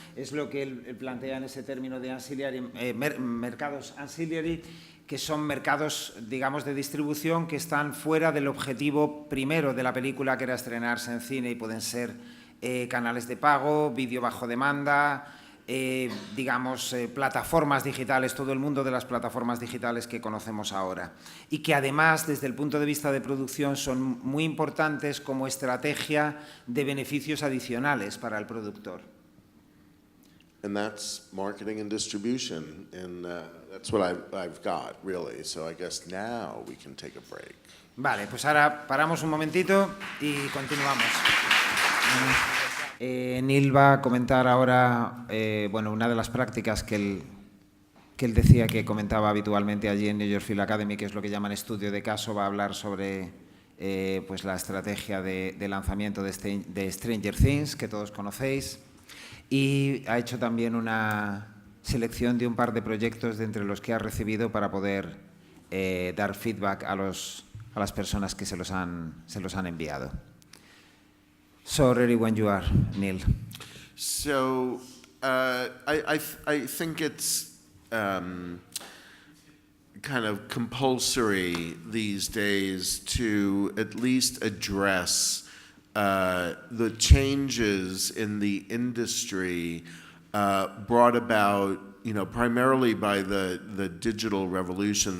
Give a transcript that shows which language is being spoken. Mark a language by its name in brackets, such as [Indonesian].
[Spanish] Es lo que él plantea en ese término de ancillary, mercados ancillary, que son mercados, digamos, de distribución que están fuera del objetivo primero de la película, que era estrenarse en cine, y pueden ser canales de pago, vídeo bajo demanda, digamos, plataformas digitales, todo el mundo de las plataformas digitales que conocemos ahora. Y que además, desde el punto de vista de producción, son muy importantes como estrategia de beneficios adicionales para el productor. [English] And that's marketing and distribution, and that's what I've got, really. So I guess now we can take a break. [Spanish] Vale, pues ahora paramos un momentito y continuamos. Neal va a comentar ahora, bueno, una de las prácticas que él decía que comentaba habitualmente allí en New York Film Academy, que es lo que llaman estudio de caso. Va a hablar sobre pues la estrategia de lanzamiento de Stranger Things, que todos conocéis, y ha hecho también una selección de un par de proyectos de entre los que ha recibido para poder dar feedback a las personas que se los han enviado. [English] So ready when you are, Neal. So I think it's kind of compulsory these days to at least address the changes in the industry brought about, primarily by the digital revolution.